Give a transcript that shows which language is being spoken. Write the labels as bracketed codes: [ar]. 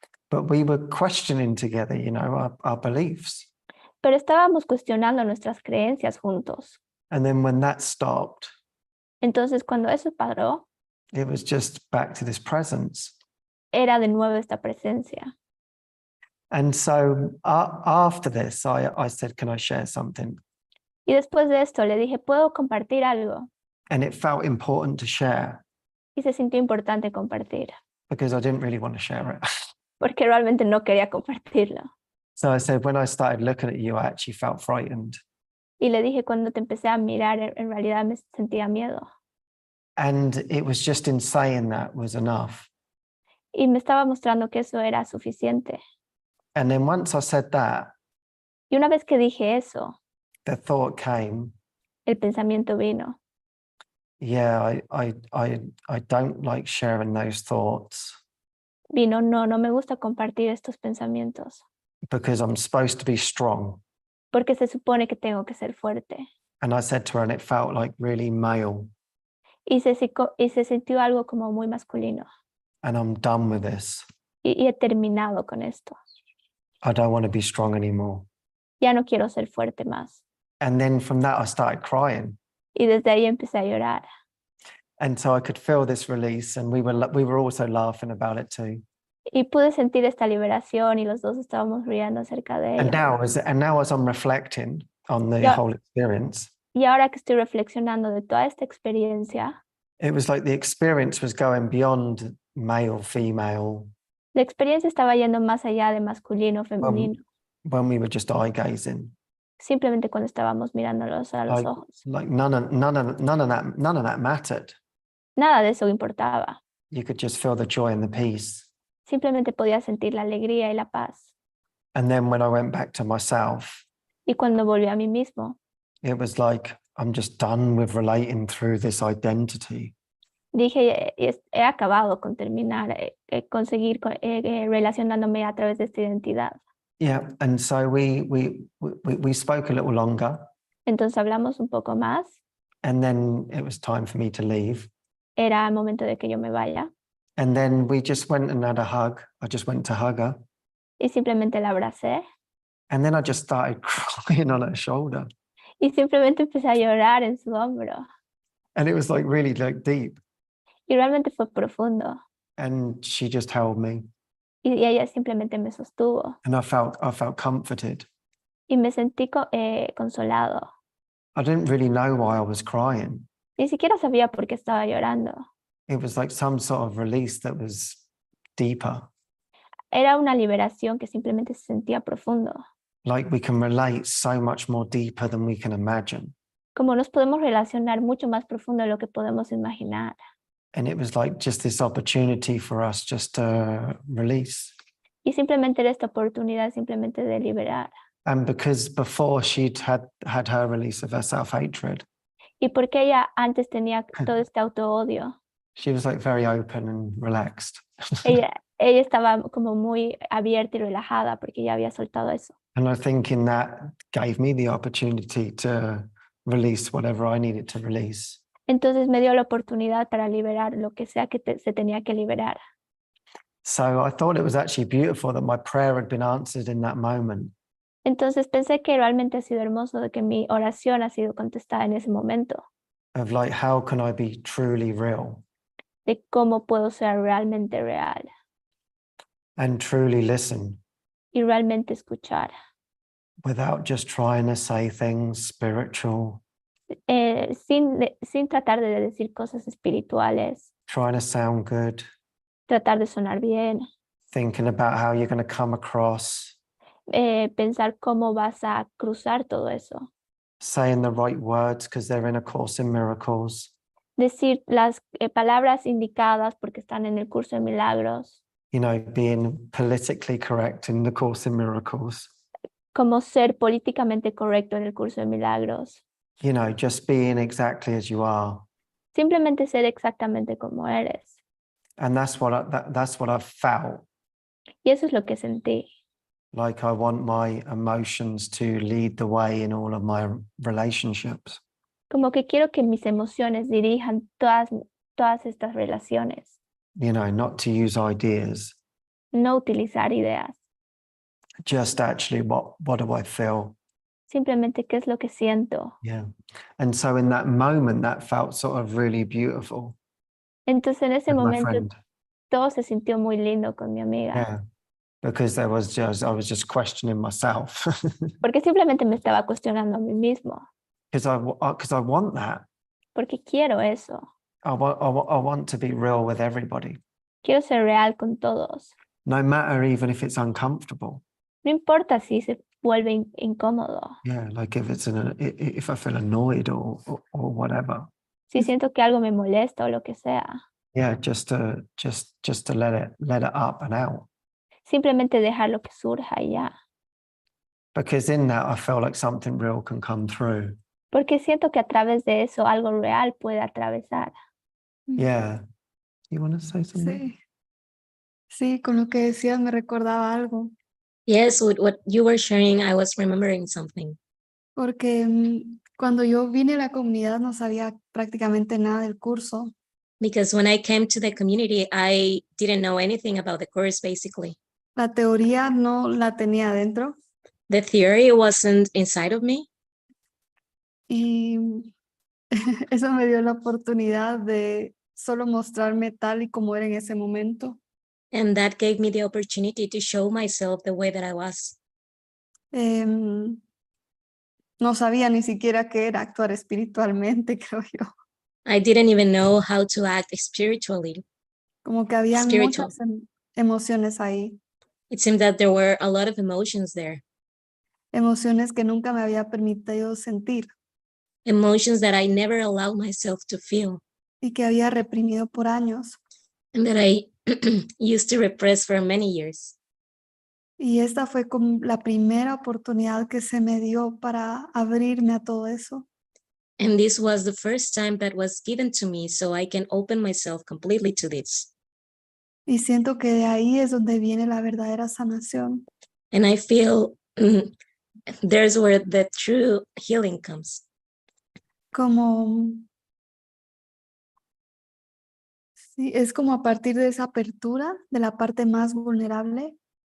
[en] But we were questioning together, you know, our beliefs. [es] Pero estábamos cuestionando nuestras creencias juntos. [en] And then when that stopped, [es] Entonces cuando eso paró, [en] it was just back to this presence. [es] era de nuevo esta presencia. [en] And so after this, I said, can I share something? [es] Y después de esto le dije, ¿puedo compartir algo? [en] And it felt important to share [es] Y se sintió importante compartir, [en] because I didn't really want to share it. [es] porque realmente no quería compartirlo. [en] So I said, when I started looking at you, I actually felt frightened. [es] Y le dije, cuando te empecé a mirar, en realidad me sentía miedo. [en] And it was just in saying that was enough. [es] Y me estaba mostrando que eso era suficiente. [en] And then once I said that, [es] Y una vez que dije eso, [en] the thought came, [es] el pensamiento vino. [en] yeah, I don't like sharing those thoughts [es] Vino, no me gusta compartir estos pensamientos, [en] because I'm supposed to be strong. [es] porque se supone que tengo que ser fuerte. [en] And I said to her, and it felt like really male. [es] Y se sintió algo como muy masculino. [en] And I'm done with this. [es] Y he terminado con esto. [en] I don't want to be strong anymore. [es] Ya no quiero ser fuerte más. [en] And then from that, I started crying. [es] Y desde ahí empecé a llorar. [en] And so I could feel this release, and we were also laughing about it too. [es] Y pude sentir esta liberación y los dos estábamos riendo acerca de [en] And [es] ello. [en] now as I'm reflecting on the Yeah. whole experience, [es] Y ahora que estoy reflexionando de toda esta experiencia, [en] it was like the experience was going beyond male, female, [es] la experiencia estaba yendo más allá de masculino, femenino, [en] when we were just eye gazing. [es] simplemente cuando estábamos mirándolos a los ojos. [en] Like none of that mattered. [es] Nada de eso importaba. [en] You could just feel the joy and the peace. [es] Simplemente podía sentir la alegría y la paz. [en] And then when I went back to myself, [es] Y cuando volví a mí mismo, [en] it was like, I'm just done with relating through this identity. [es] dije, he acabado con terminar, conseguir relacionándome a través de esta identidad. [en] Yeah, and so we spoke a little longer, [es] Entonces hablamos un poco más. [en] and then it was time for me to leave. [es] Era el momento de que yo me vaya. [en] And then we just went and had a hug. I just went to hug her. [es] Y simplemente la abracé. [en] And then I just started crying on her shoulder. [es] Y simplemente empecé a llorar en su hombro. [en] And it was like really like deep. [es] Y realmente fue profundo. [en] And she just held me, [es] y ella simplemente me sostuvo [en] and I felt comforted. [es] y me sentí consolado. [en] I didn't really know why I was crying. [es] Ni siquiera sabía por qué estaba llorando. [en] It was like some sort of release that was deeper. [es] Era una liberación que simplemente se sentía profundo. [en] Like we can relate so much more deeper than we can imagine. [es] Como nos podemos relacionar mucho más profundo de lo que podemos imaginar. [en] And it was like just this opportunity for us just to release. [es] Y simplemente era esta oportunidad simplemente de liberar. [en] And because before she'd had her release of her self-hatred, [es] Y porque ella antes tenía todo este auto-odio, [en] she was like very open and relaxed. [es] ella estaba como muy abierta y relajada porque ya había soltado eso. [en] And I think in that gave me the opportunity to release whatever I needed to release. [es] Entonces me dio la oportunidad para liberar lo que sea que se tenía que liberar. [en] So I thought it was actually beautiful that my prayer had been answered in that moment. [es] Entonces pensé que realmente ha sido hermoso de que mi oración ha sido contestada en ese momento, [en] Of like, how can I be truly real [es] de cómo puedo ser realmente real [en] and truly listen [es] y realmente escuchar, [en] without just trying to say things spiritual, [es] sin tratar de decir cosas espirituales, [en] trying to sound good, [es] tratar de sonar bien, [en] thinking about how you're going to come across, [es] pensar cómo vas a cruzar todo eso, [en] saying the right words because they're in A Course in Miracles, [es] decir las palabras indicadas porque están en el curso de Milagros, [en] you know, being politically correct in The Course in Miracles, [es] como ser políticamente correcto en el curso de Milagros, [en] you know, just being exactly as you are. [es] simplemente ser exactamente como eres. [en] And that's what that's what I've felt. [es] Y eso es lo que sentí. [en] Like I want my emotions to lead the way in all of my relationships. [es] Como que quiero que mis emociones dirijan todas estas relaciones, [en] You know, not to use ideas, [es] no utilizar ideas, [en] just actually what do I feel? [es] simplemente qué es lo que siento. [en] Yeah. And so in that moment, that felt sort of really beautiful [es] Entonces en ese [en] with my [es] momento [en] friend. [es] todo se sintió muy lindo con mi amiga, [en] Yeah. Because I was just questioning myself. [es] porque simplemente me estaba cuestionando a mí mismo, [en] Because I want that. [es] porque quiero eso, [en] I want to be real with everybody, [es] quiero ser real con todos. [en] no matter even if it's uncomfortable. [es] No importa si se vuelve incómodo, [en] Yeah, like if if I feel annoyed or whatever. [es] si siento que algo me molesta o lo que sea, [en] Yeah, just to let it up and out. [es] simplemente dejar lo que surja y ya. [en] Because in that I feel like something real can come through. [es] Porque siento que a través de eso algo real puede atravesar. [en] Yeah. You want to say something? [es] Sí. Sí, con lo que decías me recordaba algo, [en] Yes, with what you were sharing, I was remembering something. [es] porque cuando yo vine a la comunidad no sabía prácticamente nada del curso. [en] Because when I came to the community, I didn't know anything about the course, basically. [es] La teoría no la tenía adentro [en] The theory wasn't inside of me. [es] y eso me dio la oportunidad de solo mostrarme tal y como era en ese momento. [en] And that gave me the opportunity to show myself the way that I was. [es] No sabía ni siquiera qué era actuar espiritualmente, creo yo. [en] I didn't even know how to act spiritually. [es] Como que había [en] Spiritual. [es] muchas emociones ahí, [en] It seemed that there were a lot of emotions there, [es] emociones que nunca me había permitido sentir [en] emotions that I never allowed myself to feel, [es] y que había reprimido por años. [en] and that I used to repress for many years. [es] Y esta fue como la primera oportunidad que se me dio para abrirme a todo eso. [en] And this was the first time that was given to me so I can open myself completely to this. [es] Y siento que de ahí es donde viene la verdadera sanación. [en] And I feel there's where the true healing comes. [es] Como, sí, es como a partir de esa apertura de la parte más vulnerable,